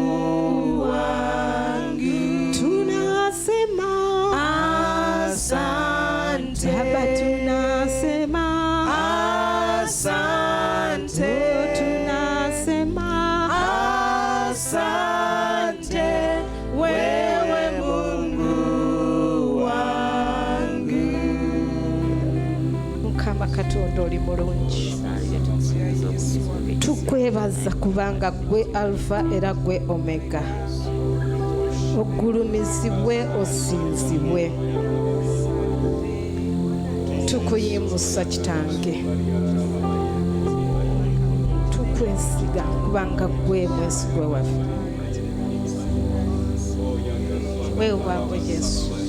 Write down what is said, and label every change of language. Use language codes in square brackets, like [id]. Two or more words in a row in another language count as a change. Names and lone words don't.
[sw] wangu, tunasema asante Baba, tunasema asante, tunasema asante, wewe Mungu wangu, [lg] Mukama Katonda oli mulungi, tukwebaza kubanga gwe Alfa era gwe Omega, ogulumizibwe osinzibwe, tukuyimusa Kitange, tukwesiga kubanga gwe mwesigwa waffe, weewaawo Yesu.